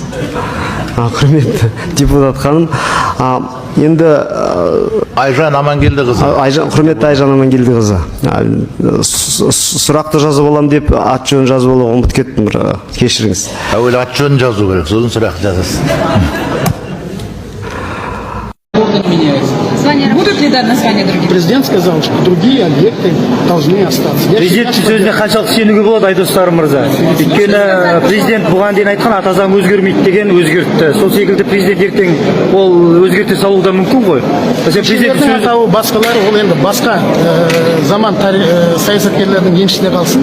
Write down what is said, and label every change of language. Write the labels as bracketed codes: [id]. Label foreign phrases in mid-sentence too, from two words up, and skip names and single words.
[kk] Құрметті депутат ханым, енді Айжан Амангелді қызы. Құрметті Айжан Амангелді қызы. Сұрақты жазып алам деп ат жөнін жазып алуға ұмытып кеттім. Кешіріңіз. Әуелі ат жөнін жазу керек, сосын сұрақ жазасыз. [ru] Будут ли дать названия других? Президент сказал, что другие объекты должны остаться. [kk] Президент сөзіне қаншалық сенуге болады, Айдостар мырза? Өйткені президент бұған дейін айтқан ата заң өзгермейді деген өзгертті. Сол секілді президент ертең ол өзгерте салуы да мүмкін ғой. Президенттің атауы басқалары, ол енді басқа заман саясаткерлердің еншісіне қалсын.